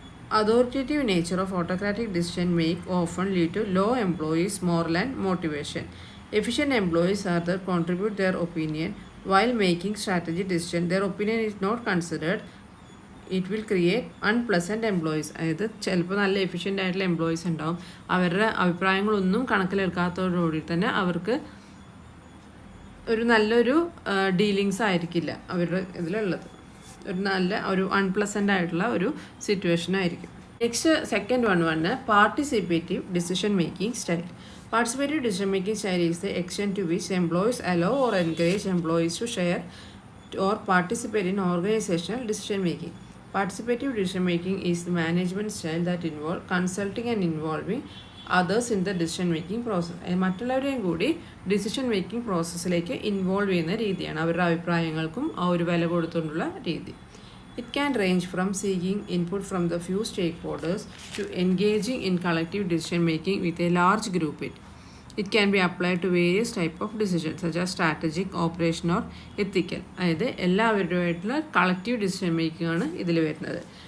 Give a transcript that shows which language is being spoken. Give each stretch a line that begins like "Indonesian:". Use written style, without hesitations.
English: Authoritative nature of autocratic decision make often lead to low employees' moral and motivation. Efficient employees rather contribute their opinion while making strategic decision. Their opinion is not considered. It will create unpleasant employees.
Malayalam: അതായത് ചിലപ്പോൾ നല്ല efficient ആയിട്ടുള്ള employees ഉണ്ടാവും, അവരുടെ അഭിപ്രായങ്ങളൊന്നും കണക്കിലെടുക്കാത്തതോടുകൂടി തന്നെ അവർക്ക് ഒരു നല്ലൊരു ഡീലിങ്സ് ആയിരിക്കില്ല അവരുടെ ഇതിലുള്ളത്. ഒരു അൺപ്ലസൻ്റ് ആയിട്ടുള്ള ഒരു സിറ്റുവേഷൻ ആയിരിക്കും.
English: Next second one participative decision making style. Participative decision making style is the extent to which employees allow or encourage employees to share or participate in organizational decision making. Participative decision making is the management style that involves consulting and involving others in the decision making process.
Malayalam: മറ്റുള്ളവരെയും കൂടി decision making പ്രോസസ്സിലേക്ക് involve ചെയ്യുന്ന രീതിയാണ്, അവരുടെ അഭിപ്രായങ്ങൾക്കും ആ ഒരു വില കൊടുത്തുകൊണ്ടുള്ള രീതി.
English: It can range from seeking input from the few stakeholders to engaging in collective decision making with a large group. It can be applied to various types of decisions such as strategic, operational or ethical.
Malayalam: അതായത് എല്ലാവരുമായിട്ടുള്ള collective decision making ആണ് ഇതിൽ വരുന്നത്.